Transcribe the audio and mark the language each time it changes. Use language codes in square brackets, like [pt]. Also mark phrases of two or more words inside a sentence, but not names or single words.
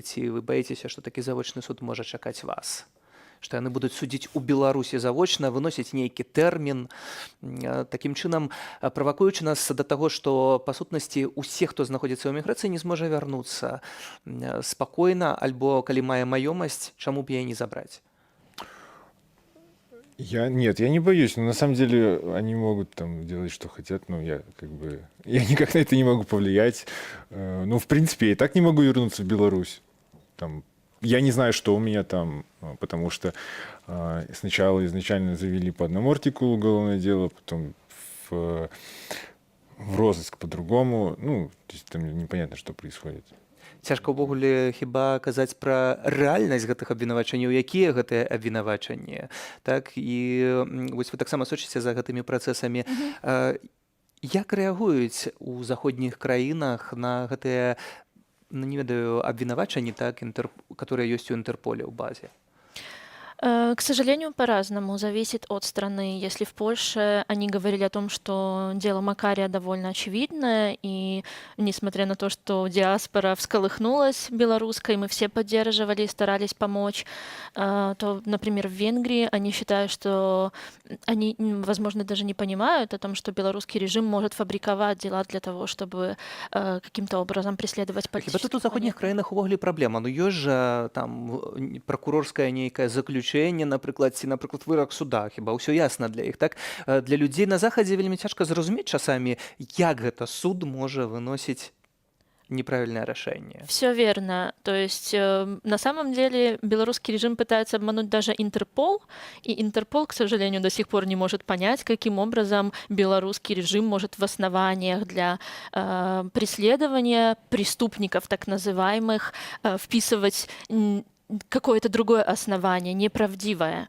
[be] Ці вы баіцеся, што такі завочны суд можа чакаць вас? Што яны будуць судзіць у Беларусі завочна, выносіць нейкі тэрмін, такім чынам правакуючы нас да таго, што па сутнасці усе, хто знаходзіцца ў эміграцыі, не зможа вярнуцца спакойна, альбо калі мае маёмасць, чаму б яе не забраць? [ru] Нет, я не боюсь, но на самом деле они могут там делать, что хотят, я никак на это не могу повлиять. В принципе, я и так не могу вернуться в Беларусь. Я не знаю, что у меня там, потому что сначала изначально завели по одному артикулу уголовное дело, потом в розыск по-другому. То есть там непонятно, что происходит. [be] Цяжка ўвогуле хіба казаць пра рэальнасць гэтых абвінавачанняў, якія гэтыя абвінавачанні. Так, і вось вы таксама сочыце за гэтымі працэсамі. Як рэагуюць у заходніх краінах на гэтыя, [ru] не ведаю, обвинувачения, так, которые есть у Интерполя в базе? К сожалению, по-разному. Зависит от страны. Если в Польше они говорили о том, что дело Макария довольно очевидное, и несмотря на то, что диаспора всколыхнулась белорусской, мы все поддерживали и старались помочь, то, например, в Венгрии они считают, что они, возможно, даже не понимают о том, что белорусский режим может фабриковать дела для того, чтобы каким-то образом преследовать политических оппонентов. [be] Тут у заходних краинах увогуле проблема. [ru] Есть же там прокурорское некое заключение, [be] напрыклад, вырак суда, хіба ўсё ясна для іх, так? Для людзей на захадзе вельмі цяжка зразумець часамі, як гэта суд можа выносіць [ru] неправильное решение. Все верно. То есть на самом деле белорусский режим пытается обмануть даже Интерпол, и Интерпол, к сожалению, до сих пор не может понять, каким образом белорусский режим может в основаниях для преследования преступников, так называемых, вписывать какое-то другое основание, неправдивое.